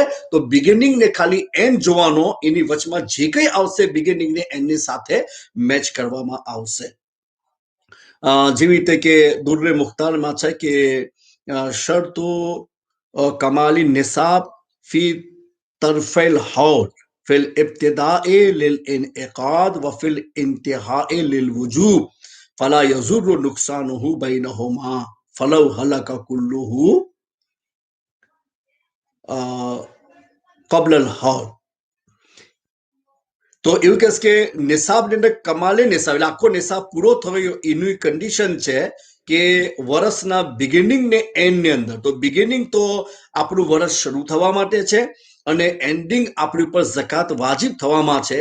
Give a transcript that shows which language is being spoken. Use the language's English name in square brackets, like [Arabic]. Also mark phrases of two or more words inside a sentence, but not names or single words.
[Gujarati] તો બિગિનિંગ ને ખાલી એન્ડ જોવાનો, એની વચમાં જે કંઈ આવશે બિગિનિંગ ને એન્ડની સાથે મેચ કરવામાં આવશે. જેવી રીતે કે દુર્રે મુખ્તારમાં છે કે [Arabic] شرط كمال النصاب في طرفي الحول في الابتداء للانعقاد و في الانتهاء للوجوب فلا يضر نقصانه بينهما فلو هلك كله قبل الحول. [Gujarati] તો એવું કહે કે નિસાબ ની અંદર કમાલે નિસાબ એટલે આખો નિસાબ પૂરો થયો એની કન્ડિશન છે કે વર્ષના બિગિનિંગ ને એન્ડ ની અંદર. તો બિગિનિંગ તો આપણું વર્ષ શરૂ થવા માટે છે અને એન્ડિંગ આપણી ઉપર ઝકાત વાજિબ થવામાં છે.